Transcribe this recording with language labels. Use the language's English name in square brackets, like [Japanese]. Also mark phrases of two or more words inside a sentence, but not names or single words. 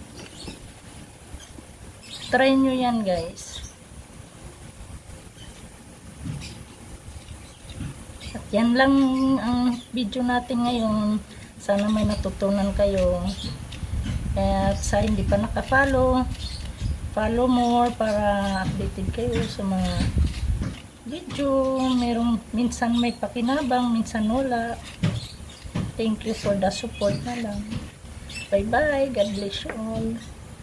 [Filipino] Try nyo yan, guys. At yan lang ang video natin ngayon. Sana may natutunan kayo. At sa hindi pa naka-follow, [English] follow more [Filipino] para updated kayo sa mga video. Minsan may pakinabang, minsan wala. [English] Thank you for the support [Filipino] na lang. [English] Bye bye. God bless you all.